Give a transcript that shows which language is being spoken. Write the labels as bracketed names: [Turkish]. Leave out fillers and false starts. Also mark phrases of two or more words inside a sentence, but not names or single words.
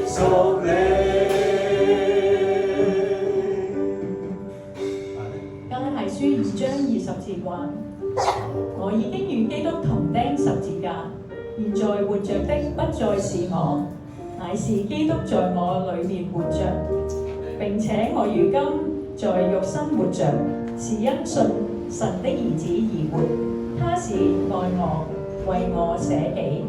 [Chinese] 屬你。加拉太書2章20節話：我已經與基督同釘十字架，現在活着的不再是我，乃是基督在我裏面活着。並且我如今在肉身活着，是因信神的兒子而活。他是愛我，為我捨己。